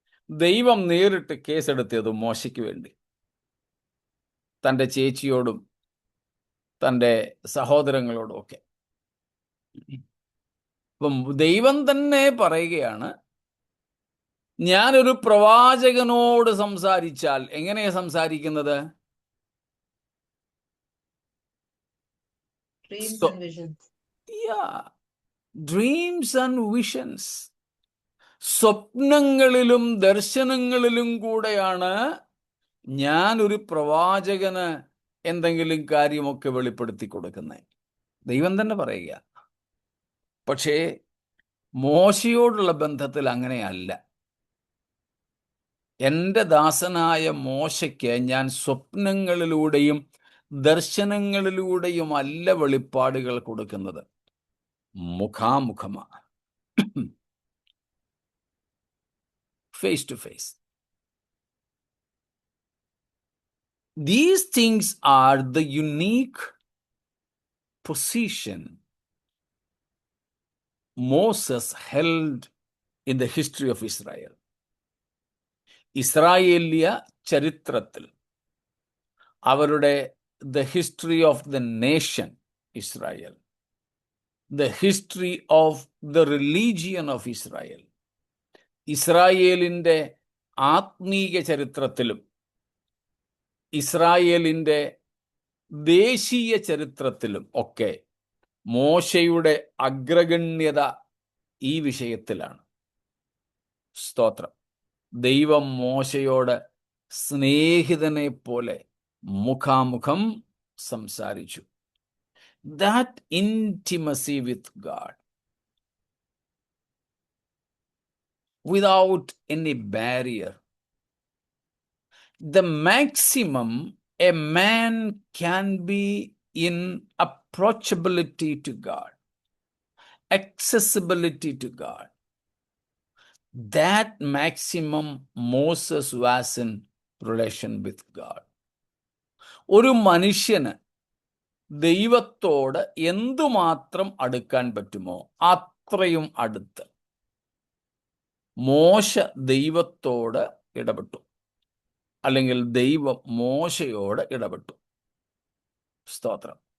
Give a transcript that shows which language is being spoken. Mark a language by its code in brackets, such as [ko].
[ml] ദൈവം നേരിട്ട് കേസെടുത്തത് മോശയ്ക്ക് വേണ്ടി, തൻ്റെ ചേച്ചിയോടും തൻ്റെ സഹോദരങ്ങളോടും ഒക്കെ. അപ്പം ദൈവം തന്നെ പറയുകയാണ്, ഞാനൊരു പ്രവാചകനോട് സംസാരിച്ചാൽ എങ്ങനെയാ സംസാരിക്കുന്നത്? [en] Dreams So- and visions. Yeah, dreams and visions. [ml] സ്വപ്നങ്ങളിലും ദർശനങ്ങളിലും കൂടെയാണ് ഞാൻ ഒരു പ്രവാചകന് എന്തെങ്കിലും കാര്യമൊക്കെ വെളിപ്പെടുത്തി കൊടുക്കുന്നത്. ദൈവം തന്നെ പറയുക. പക്ഷേ മോശയോടുള്ള ബന്ധത്തിൽ അങ്ങനെയല്ല. എൻ്റെ ദാസനായ മോശയ്ക്ക് ഞാൻ സ്വപ്നങ്ങളിലൂടെയും ദർശനങ്ങളിലൂടെയുമല്ല വെളിപ്പാടുകൾ കൊടുക്കുന്നത്, മുഖാമുഖമാണ്, [en] Face to face. These things are the unique position Moses held in the history of Israel. [ml] ഇസ്രായേലിയ ചരിത്രത്തിൽ അവരുടെ [en] the history of the nation Israel, the history of the religion of Israel, [ml] ഇസ്രായേലിൻ്റെ ആത്മീയ ചരിത്രത്തിലും ഇസ്രായേലിൻ്റെ ദേശീയ ചരിത്രത്തിലും ഒക്കെ മോശയുടെ അഗ്രഗണ്യത ഈ വിഷയത്തിലാണ്. സ്തോത്രം. ദൈവം മോശയോട് സ്നേഹിതനെ പോലെ മുഖാമുഖം സംസാരിച്ചു. [en] That intimacy with God, without any barrier, the maximum a man can be in approachability to God, accessibility to God, that maximum Moses was in relation with God. [ml] ഒരു മനുഷ്യന് ദൈവത്തോട് എന്തുമാത്രം അടുക്കാൻ പറ്റുമോ അത്രയും അടുത്ത് മോശ ദൈവത്തോട് ഇടപെട്ടു, അല്ലെങ്കിൽ ദൈവം മോശയോട് ഇടപെട്ടു. സ്തോത്രം.